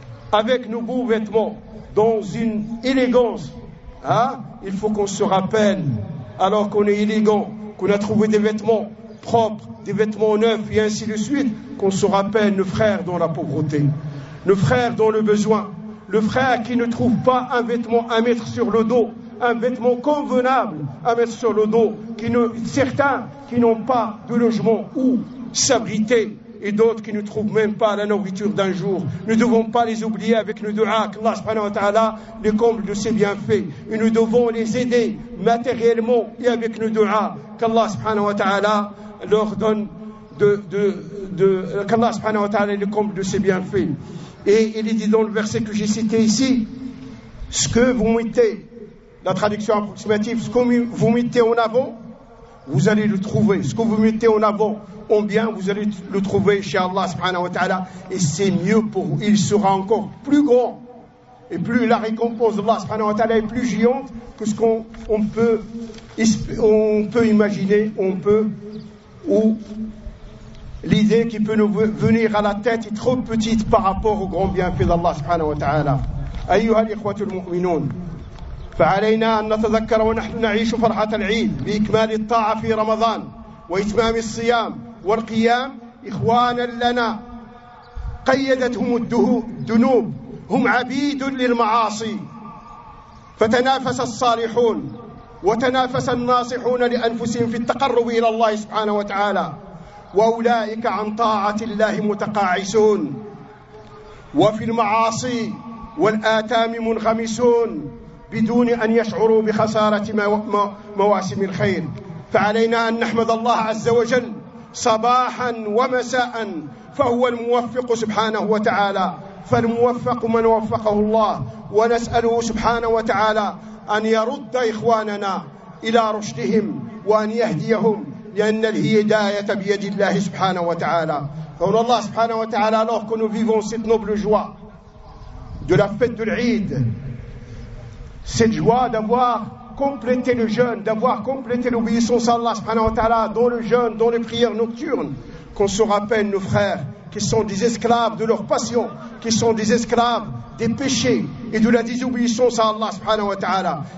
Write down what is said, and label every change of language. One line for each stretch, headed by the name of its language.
French: avec nos beaux vêtements dans une élégance, hein, il faut qu'on se rappelle, alors qu'on est élégant, qu'on a trouvé des vêtements propres, des vêtements neufs, et ainsi de suite, qu'on se rappelle le frère dans la pauvreté, le frère dans le besoin, le frère qui ne trouve pas un vêtement à mettre sur le dos, un vêtement convenable à mettre sur le dos, certains qui n'ont pas de logement où s'abriter, et d'autres qui ne trouvent même pas la nourriture d'un jour. Nous ne devons pas les oublier avec nos du'as, qu'Allah subhanahu wa ta'ala les comble de ses bienfaits. Et nous devons les aider matériellement et avec nos du'as, qu'Allah subhanahu wa ta'ala leur donne qu'Allah subhanahu wa ta'ala les comble de ses bienfaits. Et il est dit dans le verset que j'ai cité ici, ce que vous mettez, la traduction approximative, ce que vous mettez en avant, vous allez le trouver. Ce que vous mettez en avant, en bien, vous allez le trouver chez Allah subhanahu wa ta'ala. Et c'est mieux pour vous. Il sera encore plus grand. Et plus la récompense d'Allah subhanahu wa ta'ala est plus géante que ce qu'on peut imaginer, ou l'idée qui peut nous venir à la tête est trop petite par rapport au grand bienfait d'Allah subhanahu wa ta'ala.
Arabic: Ayyuha al-ikhwatul mu'minoun. فعلينا أن نتذكر ونحن نعيش فرحة العيد بإكمال الطاعة في رمضان وإتمام الصيام والقيام إخوانا لنا قيدتهم الذنوب هم عبيد للمعاصي فتنافس الصالحون وتنافس الناصحون لأنفسهم في التقرب إلى الله سبحانه وتعالى وأولئك عن طاعة الله متقاعسون، وفي المعاصي والآثام منغمسون بدون أن يشعروا بخسارة مواسم الخير. فعلينا أن نحمد الله عز وجل صباحاً ومساءً، فهو الموفق سبحانه وتعالى، فالموفق من وفقه الله. ونسأله سبحانه وتعالى أن يرد إخواننا إلى رشدهم وأن يهديهم، لأن الهداية بيد الله سبحانه وتعالى. فقول الله سبحانه وتعالى:
French: alors que nous vivons cette noble joie de la fête de l'Eid, cette joie d'avoir complété le jeûne, d'avoir complété l'obéissance à Allah subhanahu wa ta'ala dans le jeûne, dans les prières nocturnes, qu'on se rappelle nos frères qui sont des esclaves de leurs passions, qui sont des esclaves des péchés et de la désobéissance à Allah subhanahu wa ta'ala.